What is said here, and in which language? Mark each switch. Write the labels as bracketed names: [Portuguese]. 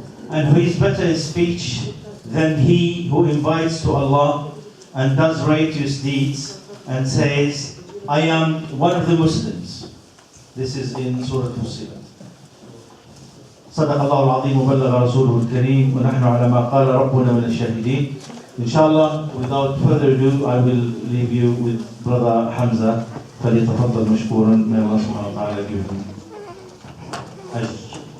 [English] And who is better in speech than he who invites to Allah and does righteous deeds and says, I am one of the Muslims. This is in Surah Fussilat. [Arabic] صدق الله العظيم وبلغ رسوله الكريم ونحن على ما قال ربنا من الشاهدين. [English] Inshallah, without further ado, I will leave you with Brother Hamza. [Arabic] فليتفضل مشكورا. [English] May Allah subhanahu wa ta'ala give him ajr.